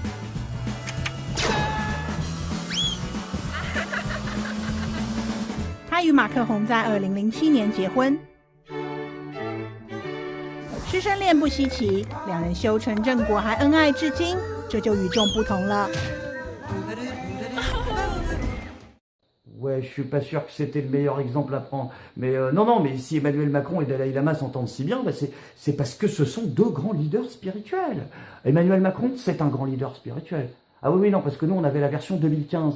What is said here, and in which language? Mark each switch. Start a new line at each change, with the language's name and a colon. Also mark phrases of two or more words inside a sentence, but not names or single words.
Chinese: 她与马克宏在2007年结婚。师生恋不稀奇，两人修成正果，还恩爱至今，这就与众不同了。
French: Ouais, je suis pas sûr que c'était le meilleur exemple à prendre. Mais non, mais si Emmanuel Macron et Dalai Lama s'entendent si bien, bah c'est parce que ce sont 2 grands leaders spirituels. Emmanuel Macron, c'est un grand leader spirituel. Ah oui, non, parce que nous, on avait la version 2015.